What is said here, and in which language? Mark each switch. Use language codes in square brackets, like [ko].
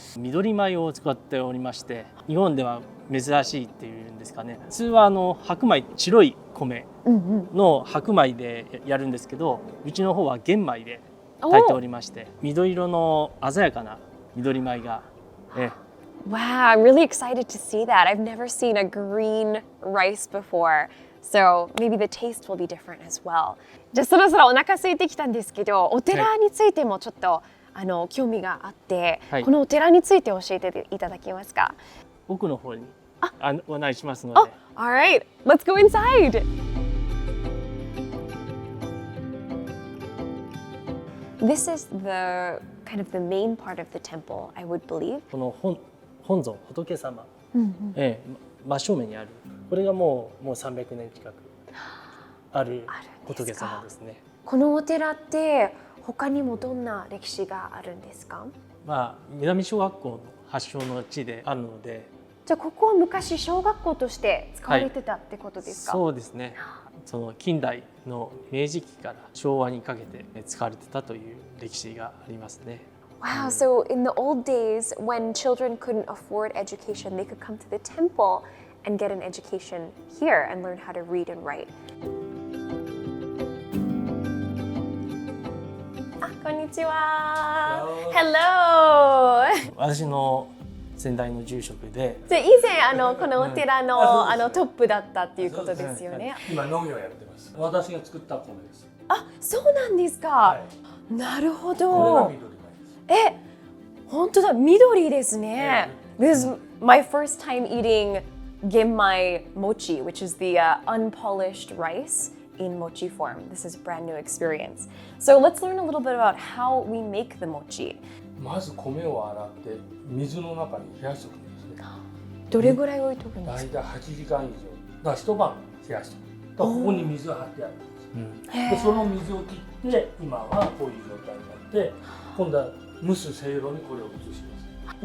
[ja] 緑米を使っておりまして、日本では珍しいっていうんですかね。普通は白米、白い米の白米でやるんですけど、うちの方は玄米で炊いておりまして、緑色の鮮やかな緑米が。 [en] Wow, I'm really excited to see that. I've never seen a green rice before. So maybe the taste will be different as well. [ja] じゃあそろそろお腹空いてきたんですけど、お寺についてもちょっと興味があって、はい、このお寺について教えていただけますか？奥の方にお願いしますので。 [en] All right, let's go inside. This is the kind of the main part of the temple, I would believe. [ja] この本尊、仏様、真正面にある。これがもう300年近くある仏様ですね。このお寺って他にもどんな歴史があるんですか？まあ南小学校の発祥の地であるので。じゃあここは昔小学校として使われてたってことですか？そうですね。その近代の明治期から昭和にかけて使われてたという歴史がありますね。 [en] Wow, so in the old days when children couldn't afford education, they could come to the temple and get an education here and learn how to read and write. [ja] こんにちは。 [en] Hello. [ja] 私の先代の住職で。じゃあ以前このお寺のトップだったっていうことですよね。今農業やってます。私が作った米です。あ、そうなんですか。なるほど。これが緑米です。本当だ、緑ですね。 [en] This is my first time eating genmai mochi, which is the unpolished rice in mochi form. This is a brand new experience. So let's learn a little bit about how we make the mochi. [ja] まず米を洗って水の中に冷やしておくんですね。どれぐらい置いとくんですか？大体8時間以上。だから一晩冷やしておく。だからここに水が張ってあるんです。でその水を切って今はこういう状態になって、今度は蒸すせいろにこれを移します。